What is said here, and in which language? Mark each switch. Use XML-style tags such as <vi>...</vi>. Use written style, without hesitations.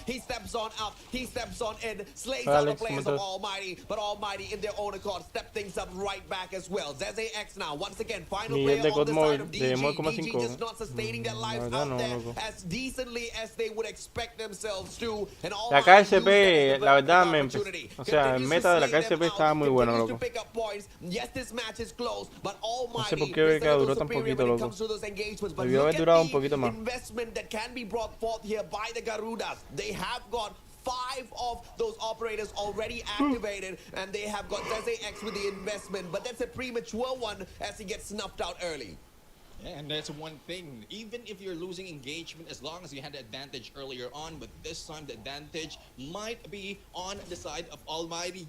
<en>He steps on up, he steps on in, slays out the players of Almighty, but Almighty in their own accord step things up right back as well. Zeze X now, once again, final player on the side of DG. DG just not sustaining their lives out there as decently as they would expect themselves to. And all</en> <es>la KSP, la verdad, o sea, el meta de la KSP estaba muy bueno, loco.</es> <en>Yes, this match is close, but</en> <es>No sé por qué duró tan poquito, loco. Debió haber durado un poquito más.</es> <en>Investment that can be brought forth here by the Garudas. They have got 5 of those operators already activated, and they have got Zeze X with the investment, but that's a premature one as he gets snuffed out early. Yeah, and that's one thing. Even if you're losing engagement, as long as you had the advantage earlier on, but this time the advantage might be on the side of Almighty.</en>